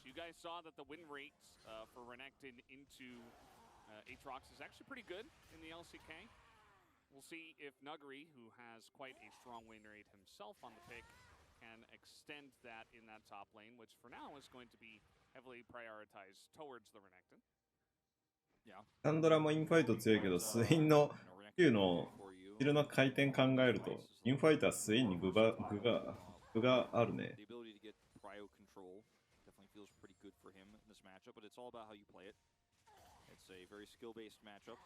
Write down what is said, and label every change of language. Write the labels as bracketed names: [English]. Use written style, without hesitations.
[English] You guys saw that the win rate for Renekton into Aatrox is actually pretty good in the LCK. We'll see if Nuggery, who has quite a strong win rate himself on the pick, can extend that in that top lane, which for now is going to be heavily prioritized towards the Renekton. Yeah. [Japanese] サンドラもインファイト強いけど、スインの Q のスキルの回転考えると、インファイトはスインに具があるね。 [English] The ability to get prio control definitely feels pretty good for him in this matchup, but it's all about how you play it. It's a very skill-based matchup.